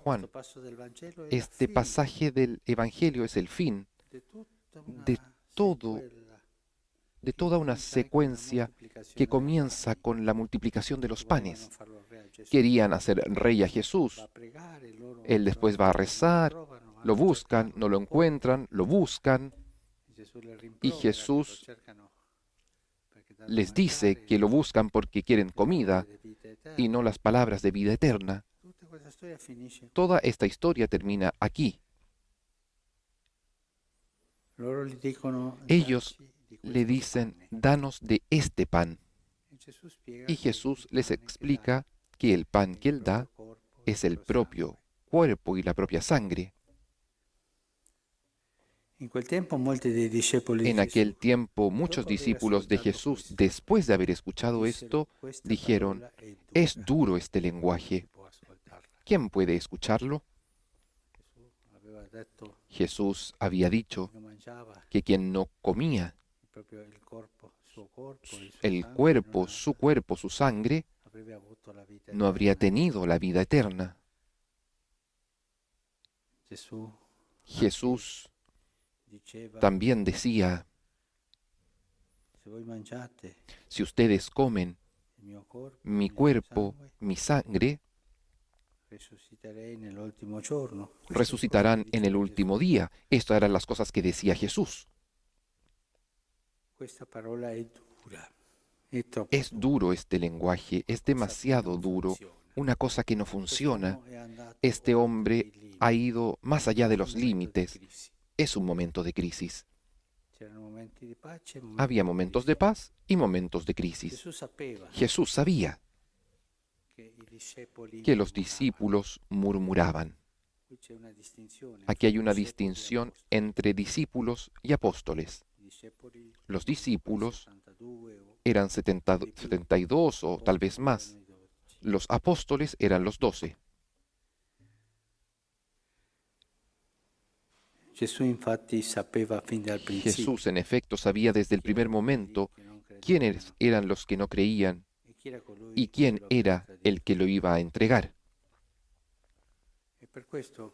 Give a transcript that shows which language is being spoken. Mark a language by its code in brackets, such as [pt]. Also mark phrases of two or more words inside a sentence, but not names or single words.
[it] Questo [es] Juan. [it] passo del Vangelo è la [es] Este [it] fine [es] pasaje del Evangelio es el fin [it] di tutta una [es] de todo, [it] sequela [es] de [it] che [es] toda una [it] comincia con la [es] secuencia [it] moltiplicazione [es] que [it] dei [es] comienza [it] pani. [es] con la multiplicación de los [it] Volevano [es] panes. [it] farlo re a Gesù. [es] Querían hacer rey a [it] Va [es] Jesús. [it] a pregare, loro [es] Él después va a rezar, [it] trovano, [es] lo [it] vanno a [es] buscan, [it] cercarlo, [es] no lo encuentran, lo buscan [it] Gesù le [es] y [it] rimprovera che lo [es] Jesús [it] cercano perché danno [es] les [it] a [es] dice [it] mangiare, [es] que lo [it] le [es] buscan porque quieren [it] parole [es] comida [it] di vita eterna. [es] y no las palabras de vida eterna. [it] Tutta questa storia finisce. [es] Toda esta historia termina aquí. [it] Loro gli dicono, [es] Ellos [it] "Dacci di [es] le [it] questo [es] dicen, [it] pane". [es] danos de este pan. [it] E Gesù spiega [es] Y [it] che [es] Jesús [it] il [es] les [it] pane che [es] explica [it] dà [es] que el pan [it] è [es] que [it] il [es] Él da [it] proprio corpo e [es] es [it] il [es] el [it] proprio [es] propio [it] sangue. [es] cuerpo y la propia sangre. [it] In quel tempo molti dei discepoli di [es] En [it] Gesù, [es] aquel tiempo muchos [it] dopo aver [es] discípulos de [it] ascoltato [es] Jesús, [it] questo, [es] después de haber escuchado [it] dissero, [es] esto, [it] "Questa [es] dijeron, [it] parola è [es] es [it] dura, [es] duro este [it] chi [es] lenguaje. [it] può ascoltarla?" [es] ¿Quién puede escucharlo? [it] Gesù aveva detto [es] Jesús había dicho [it] che non mangiava [es] que quien no comía [it] proprio il corpo, il suo corpo, il suo [es] el [it] sangue, [es] cuerpo, su sangre, [it] avrebbe avuto la vita [es] no habría [it] eterna. [es] tenido la vida eterna. [it] Gesù [es] Jesús [it] diceva, [es] también decía, [it] se voi mangiate [es] si ustedes comen [it] il mio corpo, [es] mi [it] il mio [es] cuerpo, [it] sangue, [es] mi sangre, [it] resuciterei nell'ultimo giorno. Queste [es] resucitarán [it] cose [es] en [it] diceva [es] el [it] Gesù. [es] último día. Estas eran las cosas que decía Jesús. [it] Questa parola è dura, è troppo [es] Es duro este lenguaje, es demasiado duro, una cosa que no funciona. Este hombre ha ido más allá de los límites. Es un momento de crisis. Había momentos de paz y momentos de crisis. [it] Gesù sapeva [es] Jesús sabía [it] che i discepoli [es] que los [it] murmuravano. [es] discípulos murmuraban. [it] Qui c'è una distinzione [es] Aquí hay una [it] fra discepoli e [es] distinción [it] apostoli. [es] entre discípulos y apóstoles. [it] I discepoli [es] Los [it] erano quei [es] discípulos [it] 72 o [es] eran 72 o tal vez más. Los apóstoles eran los 12. [it] Gesù infatti sapeva fin dal principio [es] Jesús, en efecto, sabía desde el primer momento quiénes eran los que no creían [it] e chi era colui [es] y [it] che [es] quién [it] lo [es] era [it] avrebbe [es] el que lo iba a entregar. [it] E per questo,